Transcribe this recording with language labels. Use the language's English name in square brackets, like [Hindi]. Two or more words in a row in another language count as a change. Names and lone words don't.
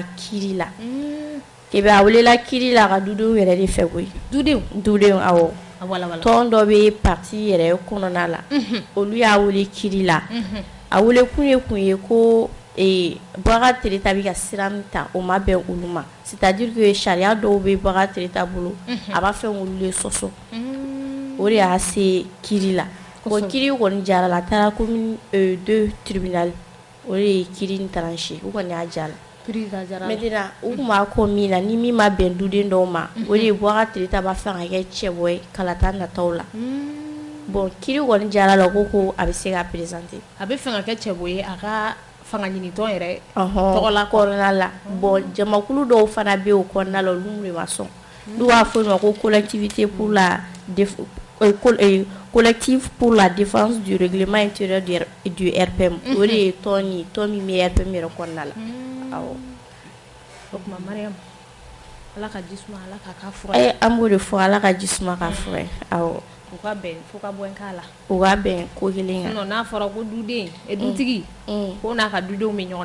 [Bambara] kiri la kebe a welela kiri la ka dudenw yɛrɛ de fɛ koyi dudenw tɔn dɔ bɛ parti yɛrɛ kɔnɔna la olu y'a wele kiri la a wele kun ye ko Bɔkari Tereta bɛ ka sira min ta o ma bɛn olu ma [French] c'est-à-dire que [Bambara] sariya dɔw bɛ Bɔkari Tereta bolo a b'a fɛ olu de sɔsɔ o de y'a se kiri la bon kiri kɔni jara la a taara [French] commune 2 tribunal [Bambara] o de ye kiri in tranché u kɔni y'a jara maintenant u tun b'a kɔ min na ni min ma bɛn duden dɔw ma o de ye Bɔkari Tereta b'a fɛ ka kɛ cɛbɔ ye kalata nataw la bon kiri kɔni jara la ko a bɛ se ka présenter a bɛ fɛ ka kɛ cɛbɔ ye a ka fanga ɲinitɔn yɛrɛ tɔgɔla kɔnɔna la bon jamakulu dɔw fana bɛ o kɔnɔna la olu de ma sɔn n'u b'a fɔ o ma ko [French] collectivité pour la collectif pour la défense du règlement intérieur du RPM [Bambara] o de ye tɔn min bɛ RPM yɛrɛ kɔnɔna la awɔ o kuma Mariam ala ka jisuma ala ka ka fura an b'o de fɔ ala ka jisuma ka fura awɔ u ka bɛn fo ka bɔ k'a la u ka bɛn ko kelen kan n'a fɔra ko duden dutigi ko n'a ka dudenw bɛ ɲɔgɔn na